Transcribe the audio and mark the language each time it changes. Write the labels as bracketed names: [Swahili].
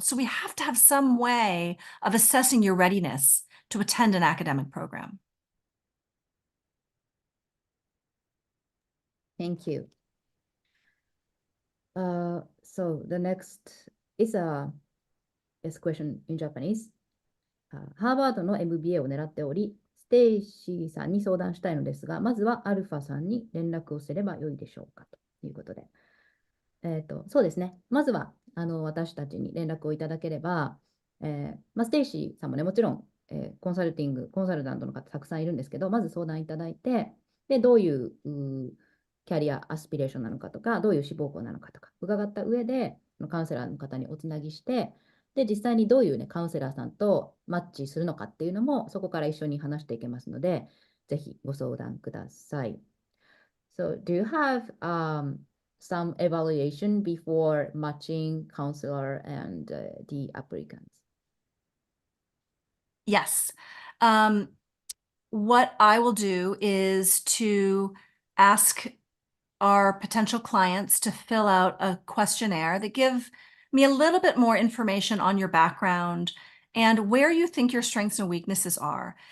[English] So we have to have some way of assessing your readiness to attend an academic program. Thank you. So the next is a question in Japanese. [Japanese] ハーバードの MBA を狙っており、ステイシーさんに相談したいのですが、まずはアルファさんに連絡をすればよいでしょうかということで。そうですね。まずは私たちに連絡をいただければ、ステイシーさんもね、もちろん、コンサルタントの方たくさんいるんですけど、まず相談いただいて、で、どういうキャリアアスピレーションなのかとか、どういう志望校なのかとか、伺った上で、カウンセラーの方におつなぎして、で、実際にどういうね、カウンセラーさんとマッチするのかっていうのも、そこから一緒に話していけますので、ぜひご相談ください。 [English] So, do you have some evaluation before matching counselor and the applicants? Yes. What I will do is to ask our potential clients to fill out a questionnaire that give me a little bit more information on your background and where you think your strengths and weaknesses are.